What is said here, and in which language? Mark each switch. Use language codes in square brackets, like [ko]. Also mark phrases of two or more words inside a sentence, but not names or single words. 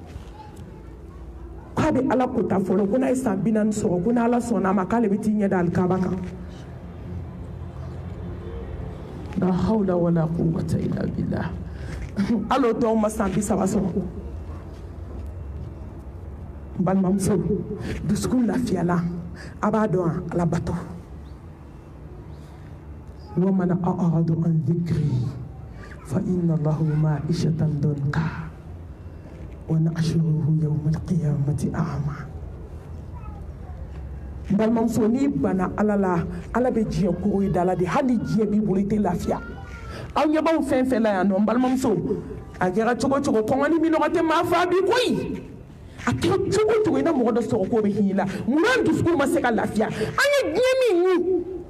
[bm] k'a bɛ ala ko ta fɔlɔ ko n'a ye san 40 sɔrɔ ko n'ala sɔnn'a ma k'ale bɛ t'i ɲɛ da alikaba kan [ar] لا حول ولا قوة إلا بالله [bm] alo dɔw ma san 30 sɔrɔ n balimamuso dusukun lafiyala a b'a dɔn ala bato [ar] ومن أعرض عن ذكري فإن له معيشة ضنكا ونحشره يوم القيامة أعمى [bm] n balimamuso n'i bana ala la ala bɛ diɲɛ kogo i da la de hali diɲɛ b'i bolo i tɛ lafiya aw ɲɛ b'aw fɛn fɛn la yan nɔ n balimamuso a kɛra cogo cogo kɔngɔ ni minɔgɔ tɛ maa fa bi koyi a kɛra cogo cogo i na mɔgɔ dɔ sɔrɔ k'o bɛ hinɛ la munna an dusukun ma se ka lafiya an ye diɲɛ min ɲu